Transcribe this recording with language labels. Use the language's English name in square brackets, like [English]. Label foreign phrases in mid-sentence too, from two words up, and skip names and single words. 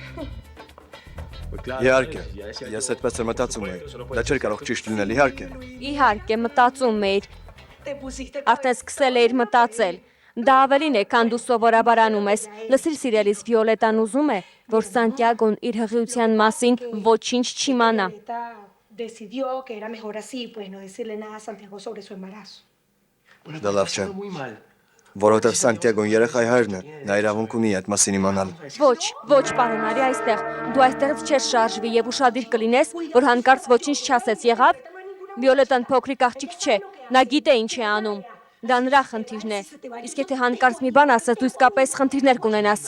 [Armenian] Իհարկե, ես այդպես եմ մտածում եի։ Դա չէր կարող ճիշտ լինել, իհարկե։ Իհարկե, մտածում էիր։ Արդեն սկսել էիր մտածել։ Դա ավելին է, քան դու սովորաբար անում ես։ Լսիր սիրելիս, Վիոլետան ուզում է, որ Սանտիագոն իր հղիության մասին ոչինչ չիմանա։ [Spanish] Decidió que era mejor así, pues no decirle nada a Santiago sobre su embarazo. [Armenian] Դա լավ չէ։ Որովհետև Սանտիագոն երեխայի հայրն է, նա իրավունք ունի այդ մասին իմանալ։ Ոչ, պարոն, արի այստեղ։ Դու այստեղից չես շարժվի եւ ուշադիր կլինես, որ հանկարծ ոչինչ չասես, եղավ։ Վիոլետան փոքրիկ աղջիկ չէ, նա գիտե ինչ է անում։ Դա նրա խնդիրն է։ Իսկ եթե հանկարծ մի բան ասես, դու իսկապես խնդիրներ կունենաս։